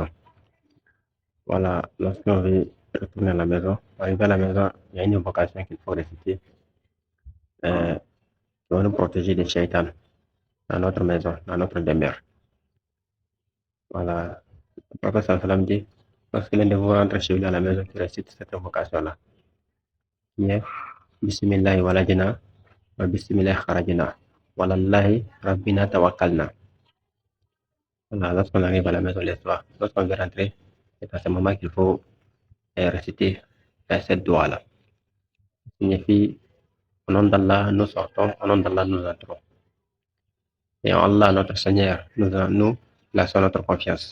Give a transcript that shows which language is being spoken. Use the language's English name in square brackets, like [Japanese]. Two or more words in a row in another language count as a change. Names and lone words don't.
[French] Voilà, lorsqu'on veut retourner à la maison, arriver à la maison, il y a une invocation qu'il faut réciter qui va nous protéger des shaitans dans notre maison, dans notre demeure. Voilà, le prophète sallam dit, lorsque l'un de vous rentre chez lui à la maison, tu récites cette invocation-là, qui est [Arabic] بسم الله ولجنا وبسم الله خرجنا وعلى الله ربنا توكلنا. [French] Voilà, lorsqu'on arrive à la maison le soir, lorsqu'on veut rentrer, c'est à ce moment qu'il faut réciter cette doigt-là. Ça signifie, au nom d'Allah, nous sortons, au nom d'Allah, nous entrons. Et en Allah, notre Seigneur, nous plaçons notre confiance.